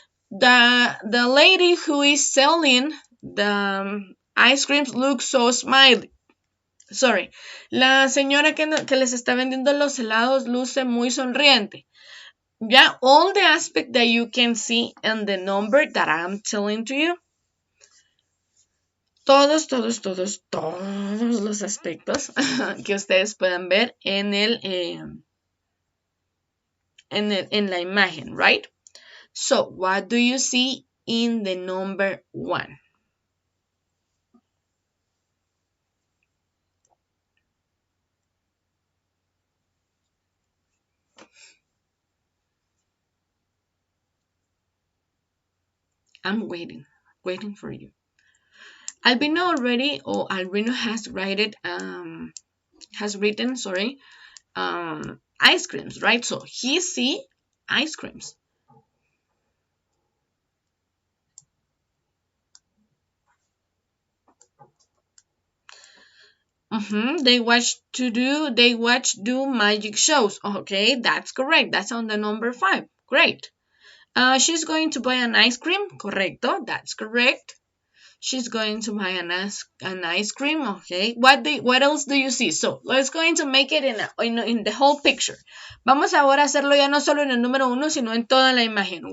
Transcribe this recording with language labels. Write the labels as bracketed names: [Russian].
[English] The lady who is selling the ice creams looks so smiley. Sorry. [Spanish] La señora que les está vendiendo los helados luce muy sonriente. [English] Yeah, all the aspect that you can see in the number that I'm telling to you. [Spanish] Todos los aspectos que ustedes puedan ver en la imagen, right? [English] So, what do you see in the number 1? I'm waiting for you. Albino already, or Albino has written, sorry, ice creams, right? So he see ice creams. They watch do magic shows. Okay, that's correct. That's on the number 5. Great. She's going to buy an ice cream. [Spanish] Correcto. [English] That's correct. She's going to buy an ice cream. Okay. What else do you see? So let's going to make it in the whole picture. [Spanish] Vamos ahora a hacerlo ya no solo en el número 1, sino en toda la imagen.